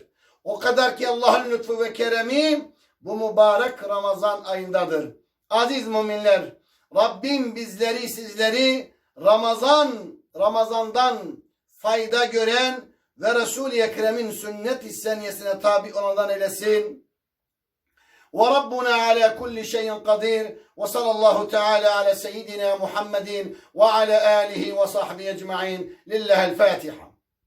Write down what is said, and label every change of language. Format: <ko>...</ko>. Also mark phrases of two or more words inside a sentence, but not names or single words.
<tr>O kadar ki Allah'ın lütfu ve keremi bu mübarek Ramazan ayındadır. Aziz müminler, Rabbim bizleri sizleri Ramazan'dan fayda gören ve Resul-i Ekrem'in sünnet-i seniyesine tabi olanlardan eylesin.</tr> <ar>وربنا على كل شيء قدير وصلى الله تعالى على سيدنا محمد وعلى آله وصحبه أجمعين لله الفاتحة.</ar>